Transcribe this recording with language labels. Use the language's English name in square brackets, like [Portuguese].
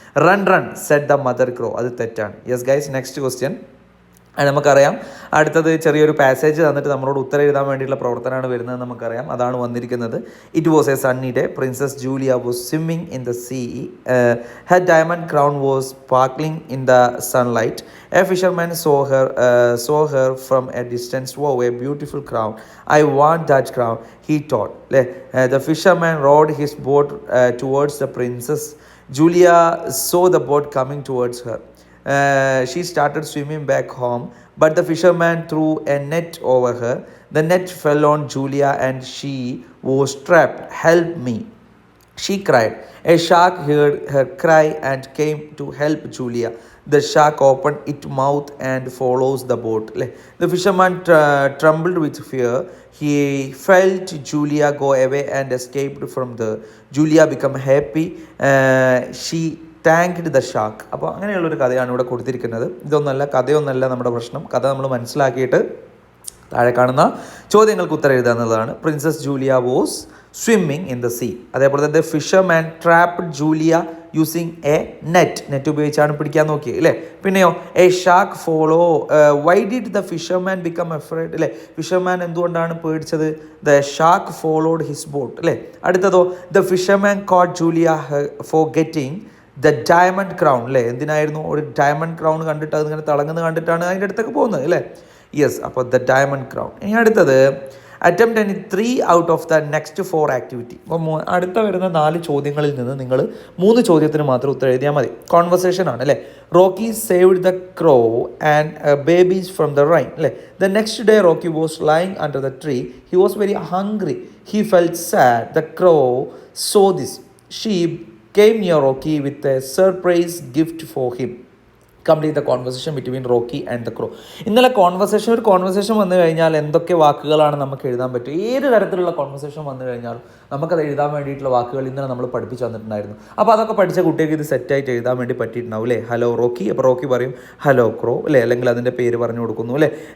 [English] run run said the mother crow, [Malayalam] അത് തെറ്റാണ്. [English] Yes guys, next question. [Malayalam] നമുക്കറിയാം അടുത്തത് ചെറിയൊരു പാസേജ് തന്നിട്ട് നമ്മളോട് ഉത്തരം എഴുതാൻ വേണ്ടിയിട്ടുള്ള പ്രവർത്തനമാണ് വരുന്നത്. നമുക്കറിയാം അതാണ് വന്നിരിക്കുന്നത്. [English] It was a sunny day. Princess Julia was swimming in the sea. Her diamond crown was sparkling in the sunlight. A fisherman saw her from a distance. Wow, a beautiful crown. I want that crown, he thought. The fisherman rowed his boat towards the princess. Julia saw the boat coming towards her. She started swimming back home, but the fisherman threw a net over her. The net fell on Julia and she was trapped. Help me, she cried. A shark heard her cry and came to help Julia. The shark opened its mouth and follows the boat. The fisherman trembled with fear. He felt Julia go away and escaped from there. Julia became happy. She thanked the shark. [Malayalam] അപ്പോൾ അങ്ങനെയുള്ളൊരു കഥയാണ് ഇവിടെ കൊടുത്തിരിക്കുന്നത്. കഥയൊന്നല്ല നമ്മുടെ പ്രശ്നം. കഥ നമ്മൾ മനസ്സിലാക്കിയിട്ട് താഴെ കാണുന്ന ചോദ്യങ്ങൾക്ക് ഉത്തരം എഴുതുക എന്നുള്ളതാണ്. [English] Princess Julia was swimming in the sea. [Malayalam] അതേപോലെ തന്നെ [English] fisherman trapped Julia using a net [Malayalam] ഉപയോഗിച്ചാണ് പിടിക്കാൻ നോക്കിയത് അല്ലേ. [English] പിന്നെയോ a shark follow. Why did the fisherman become afraid അല്ലേ. Fisherman [Malayalam] എന്തുകൊണ്ടാണ് പേടിച്ചത്? [English] The shark followed his boat അല്ലേ. അടുത്തതോ the fisherman caught Julia for getting the diamond crown അല്ലേ. [Malayalam] എന്തിനായിരുന്നു? ഒരു ഡയമണ്ട് ക്രൗൺ കണ്ടിട്ട് അതിങ്ങനെ തിളങ്ങുന്നത് കണ്ടിട്ടാണ് അതിൻ്റെ അടുത്തൊക്കെ പോകുന്നത് അല്ലേ. [English] Yes, അപ്പോൾ the diamond crown. [Malayalam] ഇനി അടുത്തത് [English] Attempt any 3 out of the next 4 activity. [Malayalam] അപ്പോൾ അടുത്ത വരുന്ന 4 ചോദ്യങ്ങളിൽ നിന്ന് നിങ്ങൾ 3 ചോദ്യത്തിന് മാത്രം ഉത്തരം എഴുതിയാൽ മതി. കോൺവെർസേഷൻ ആണ് അല്ലേ. [English] Rocky saved the crow and babies from the rain അല്ലേ. The next day Rocky was lying under the tree. He was very hungry. He felt sad. The crow saw this. She came near Rocky with a surprise gift for him. Complete the conversation between Rocky and the crow. [Malayalam] ഇന്നലെ ഒരു conversation വന്നു കഴിഞ്ഞാൽ എന്തൊക്കെ വാക്കുകളാണ് നമുക്ക് എഴുതാൻ പറ്റും. ഏത് തരത്തിലുള്ള കോൺവെർസേഷൻ വന്നു കഴിഞ്ഞാലും നമുക്കത് എഴുതാൻ വേണ്ടിയിട്ടുള്ള വാക്കുകൾ ഇന്നലെ നമ്മൾ പഠിപ്പിച്ച് തന്നിട്ടുണ്ടായിരുന്നു. അപ്പോൾ അതൊക്കെ പഠിച്ച കുട്ടികൾക്ക് ഇത് സെറ്റായിട്ട് എഴുതാൻ വേണ്ടി പറ്റിയിട്ടുണ്ടാവും അല്ലേ. [English] Hello Rocky. [Malayalam] അപ്പോൾ റോക്കി പറയും [English] hello crow [Malayalam] അല്ലേ, അല്ലെങ്കിൽ അതിൻ്റെ പേര് പറഞ്ഞു കൊടുക്കുന്നു അല്ലേ.